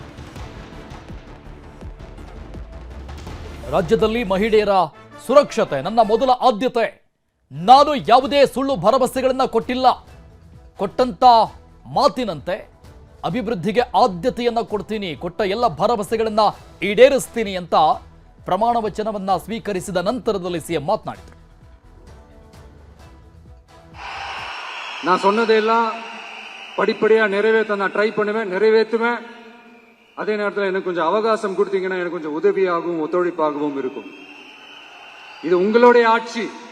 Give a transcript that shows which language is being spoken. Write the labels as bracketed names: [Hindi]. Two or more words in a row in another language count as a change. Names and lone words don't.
[Kannada] ರಾಜ್ಯದಲ್ಲಿ ಮಹಿಳೆಯರ ಸುರಕ್ಷತೆ ನನ್ನ ಮೊದಲ ಆದ್ಯತೆ. ನಾನು ಯಾವುದೇ ಸುಳ್ಳು ಭರವಸೆಗಳನ್ನ ಕೊಟ್ಟಿಲ್ಲ. ಕೊಟ್ಟಂತ ಮಾತಿನಂತೆ ಅಭಿವೃದ್ಧಿಗೆ ಆದ್ಯತೆಯನ್ನ ಕೊಡ್ತೀನಿ, ಕೊಟ್ಟ ಎಲ್ಲ ಭರವಸೆಗಳನ್ನ ಈಡೇರಿಸ್ತೀನಿ ಅಂತ ಪ್ರಮಾಣ ವಚನವನ್ನ ಸ್ವೀಕರಿಸಿದ ನಂತರದಲ್ಲಿ ಸಿಎಂ ಮಾತನಾಡಿದರು. [Tamil] நான் சொன்னதையெல்லாம் படிப்படியா நிறைவேற்ற நான் ட்ரை பண்ணுவேன், நிறைவேற்றுவேன். அதே நேரத்தில் எனக்கு கொஞ்சம் அவகாசம் கொடுத்தீங்கன்னா எனக்கு கொஞ்சம் உதவியாகவும் ஒத்துழைப்பாகவும் இருக்கும். இது உங்களுடைய ஆட்சி.